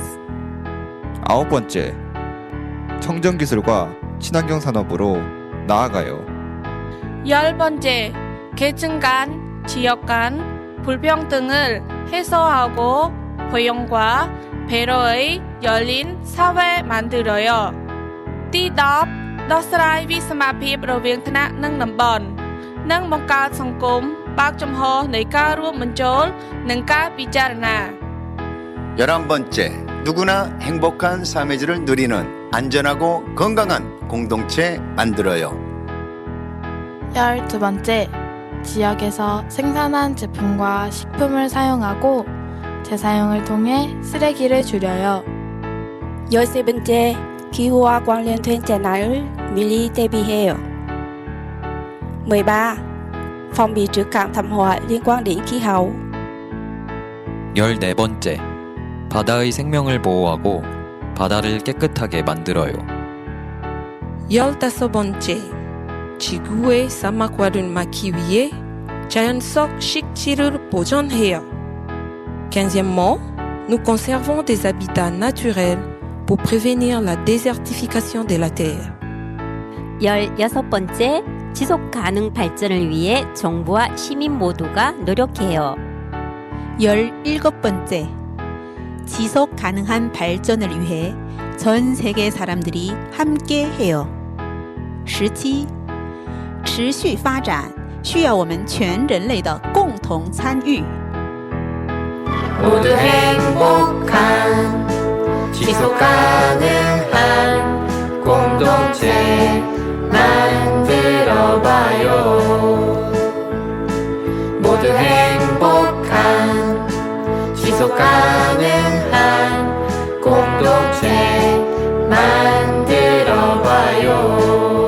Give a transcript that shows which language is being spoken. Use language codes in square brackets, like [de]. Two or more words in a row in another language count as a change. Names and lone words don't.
[ko] 아홉 번째, 청정기술과 친환경 산업으로 나아가요. 열 번째, 계층 간, 지역 간 불평등을 해소하고 포용과 배려의 열린 사회 만들어요. [km] Tí 10, ដោះស្រាយវិសមភាពរវាងថ្នាក់និងតំបន់និងបង្កើតសង្គមបើកចំហនៃការរួមបញ្ចូលនិងការពិចារណា [ko] 11번째, 누구나 행복한 삶의 질을 누리는 안전하고 건강한 공동체 만들어요. 12번째, 지역에서 생산한 제품과 식품을 사용하고 재사용을 통해 쓰레기를 줄여요. 13번째, 기후와 관련된 재난을 미리 대비해요. [vi] 13. phòng bị trước các thảm họa liên quan đến khí hậu. [ko] 14번째, 바다의 생명을 보호하고 바다를 깨끗하게 만들어요. 15번째, 지구의 사막화를 막기 위해 자연적 식지를 보존해요. [fr] 15e, nous conservons des habitats naturels pour prévenir la désertification de la Terre. [ko] 16번째, 지속 가능 발전을 위해 정부와 시민 모두가 노력해요. 17번째, 지속 가능한 발전을 위해 전 세계 사람들이 함께 해요. [zh] 17. 持续发展需要我们全人类的共同参与。 [ko] 모두 행복한 지속 가능한 공동체 만들어봐요. 모두 행복한 지속 가능한 공동체 만들어봐요.